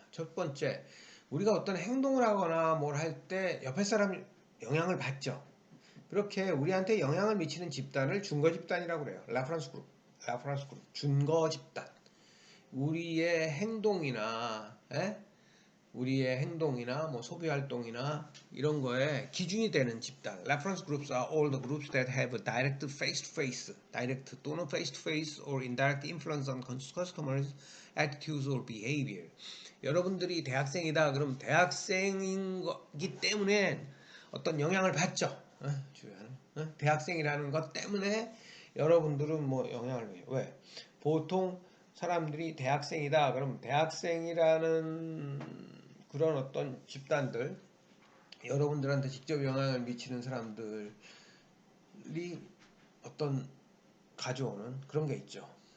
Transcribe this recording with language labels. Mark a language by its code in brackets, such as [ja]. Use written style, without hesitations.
[ko] 첫 번째, 우리가 어떤 행동을 하거나 뭘 할 때 옆에 사람이 영향을 받죠. 그렇게 우리한테 영향을 미치는 집단을 준거 집단이라고 그래요. 라프란스 그룹, 준거 집단. 우리의 행동이나 우리의 행동이나 뭐 소비 활동이나 이런 거에 기준이 되는 집단. [en] Reference groups are all the groups that have a direct face-to-face, direct [ko] 또는 [en] face-to-face or indirect influence on customers' attitudes or behavior. [ko] 여러분들이 대학생이다. 그럼 대학생인 거기 때문에 어떤 영향을 받죠. 주변. 대학생이라는 것 때문에 여러분들은 뭐 영향을 줘요. 왜? 보통 사람들이 대학생이다. 그럼 대학생이라는 그런 어떤 집단들, 여러분들한테 직접 영향을 미치는 사람들이 어떤 가져오는 그런 게 있죠.